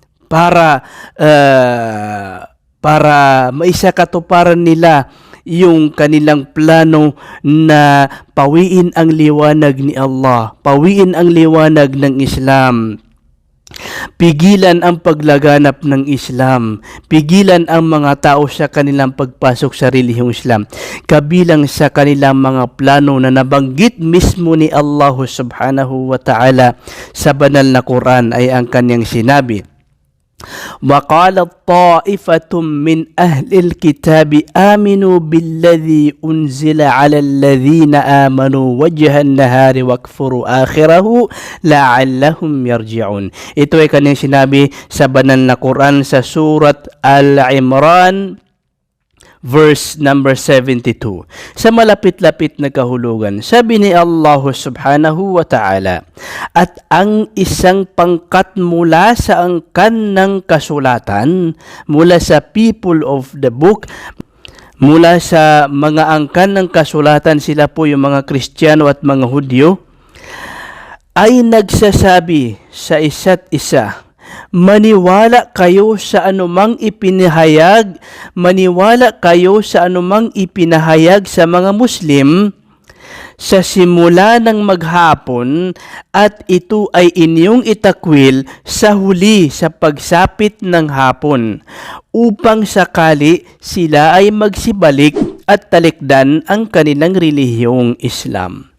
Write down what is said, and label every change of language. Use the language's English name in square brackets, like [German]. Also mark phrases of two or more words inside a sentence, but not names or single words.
[Filipino] para maisakatuparan nila yung kanilang plano na pawiin ang liwanag ni Allah, pawiin ang liwanag ng Islam, pigilan ang paglaganap ng Islam, pigilan ang mga tao sa kanilang pagpasok sa relihiyong Islam. Kabilang sa kanilang mga plano na nabanggit mismo ni Allah [Arabic] سبحانه وتعالى [Filipino] sa banal na Quran ay ang kanyang sinabi, [Arabic] وَقَالَتْ طَائِفَةٌ مِّنْ أَهْلِ الْكِتَابِ آمِنُوا بِالَّذِي أُنْزِلَ عَلَى الَّذِينَ آمَنُوا وَجْهَ النَّهَارِ وَاكْفُرُوا آخِرَهُ لَعَلَّهُمْ يَرْجِعُونَ. [Filipino] Ito ay kanyang sinabi sa banal na Quran sa Surat Al-Imran [English] verse number [Filipino] 72. Sa malapit-lapit na kahulugan, sabi ni Allah [Arabic] سبحانه وتعالى, [Filipino] at ang isang pangkat mula sa angkan ng kasulatan, mula sa [English] people of the book, [Filipino] mula sa mga angkan ng kasulatan, sila po yung mga Kristiyano at mga Hudyo, ay nagsasabi sa isa't isa, maniwala kayo sa anumang ipinahayag, maniwala kayo sa anumang ipinahayag sa mga Muslim sa simula ng maghapon at ito ay inyong itakwil sa huli sa pagsapit ng hapon upang sakali sila ay magsibalik at talikdan ang kanilang relihiyong Islam.